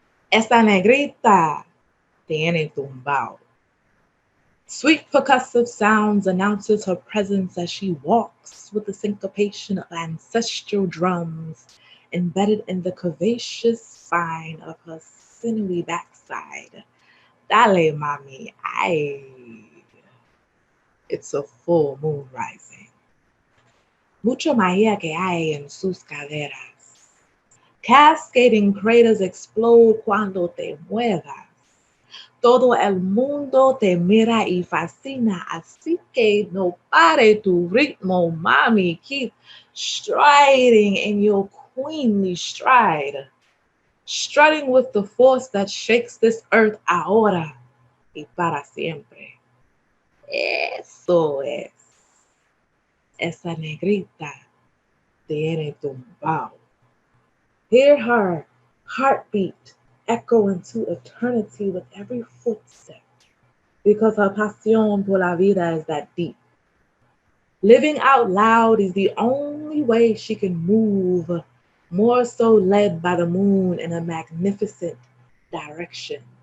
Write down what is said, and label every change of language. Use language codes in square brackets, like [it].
[es] Esa negrita tiene tumbao. [en] Sweet percussive sounds announces her presence as she walks with the syncopation of ancestral drums embedded in the curvaceous spine of her sinewy backside. [es] Dale, mami, ay. [en] It's a full moon rising. [es] Mucho magia que hay en sus caderas. [en] Cascading craters explode [es] cuando te muevas. Todo el mundo te mira y fascina, así que no pare tu ritmo, mami. [en] Keep striding in your queenly stride, strutting with the force that shakes this earth [es] ahora y para siempre. Eso es. Esa negrita tiene tumbao. [en] Hear her heartbeat echo into eternity with every footstep, because her [es] pasión por la vida [en] is that deep. Living out loud is the only way she can move, more so led by the moon in a magnificent direction.